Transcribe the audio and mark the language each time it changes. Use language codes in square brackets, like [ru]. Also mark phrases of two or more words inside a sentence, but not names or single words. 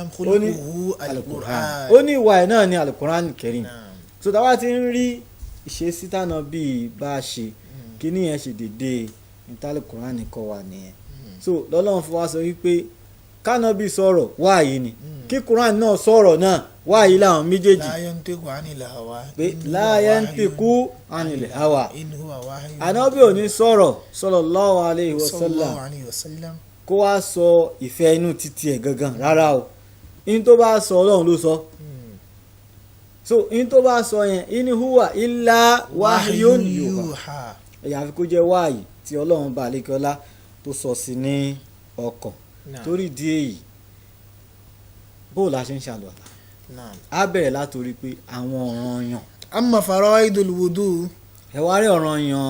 [yo] ó ní alukuran ó ní ìwà ẹ̀ náà ní alukuran Karim so táwa ti ń rí ìṣesí tánà bíi bá a ṣe kí níyẹn ṣe dédé ìtàlùkùrán kọ́ wa nìyẹn so lọ́lọ́run fún wa sọ wípé kánábì sọ̀rọ̀ wáyé ni kí Quran náà sọ̀rọ̀ náà wáyé láwọn méjèèjì [ar] لا ينطق عن الهوى pé لا ينطق عن الهوى إن هو وحي [yo] ànábì ò ní sọ̀rọ̀ [ar] صلى الله عليه وسلم [yo] kó wá sọ ìfẹ́ inú títí ẹ̀ gangan rárá o in tó bá sọ Ọlọ́run ló sọ so in tó bá sọ yẹn [ar] إن هو إلا وحي يوحى [yo] ẹ̀yà àfi kó jẹ́ wáyé tí Ọlọ́run bá lékọ́lá tó sọ sí ní ọkàn torí di èyí bó la ṣe ń ṣàlùwàlá á bẹ̀rẹ̀ látòrí pé àwọn ọ̀ranyàn. [ar] أما فرائض الوضوء [yo] ẹ wá rí ọ̀ranyàn